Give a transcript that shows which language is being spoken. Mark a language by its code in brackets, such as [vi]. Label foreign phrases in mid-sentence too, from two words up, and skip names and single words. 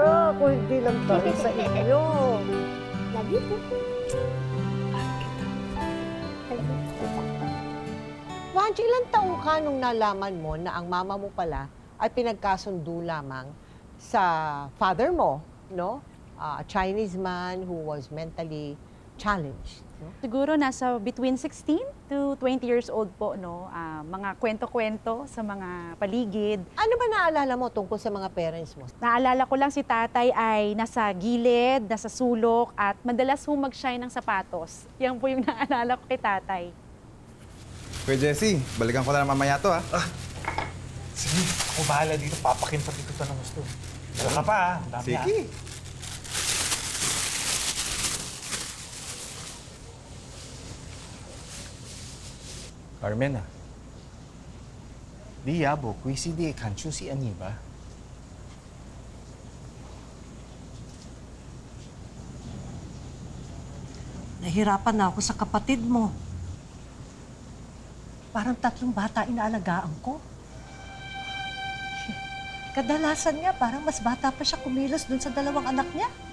[tl] Kung hindi lang tayo sa inyo. [en] Love you po. [tl] Vanji, ilang taong ka nung nalaman mo na ang mama mo pala ay pinagkasundo lamang sa father mo, no? [en] A Chinese man who was mentally challenged. No? [tl] Siguro nasa [en] between 16 to 20 years old [tl] po, no? Mga kwento-kwento sa mga paligid. Ano ba naalala mo tungkol sa mga parents mo? Naalala ko lang si tatay ay nasa gilid, nasa sulok, at madalas humag-shine ng sapatos. Yan po yung naalala ko kay tatay. Kuya Jessie, balikan ko na mamaya to, ha? Sige, ako bahala dito. Papakinta dito ito ng gusto. Wala ka pa, ha? Ang dami, ha? Sige. [nan] Carmen 你也無幾時你看出是安尼吧？ [tl] Nahirapan na ako sa kapatid mo. Parang 3 bata inaalagaan ko. Kadalasan nga, parang mas bata pa siya kumilos dun sa 2 anak niya.